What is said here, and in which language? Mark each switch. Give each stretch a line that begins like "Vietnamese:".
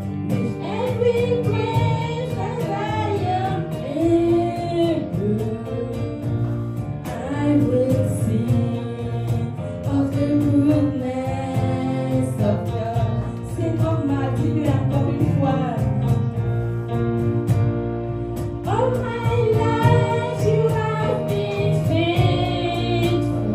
English: With every breath that I am able, I will sing of the goodness of God.
French: Seigneur m'a dit encore une fois.
English: All my life you have been faithful.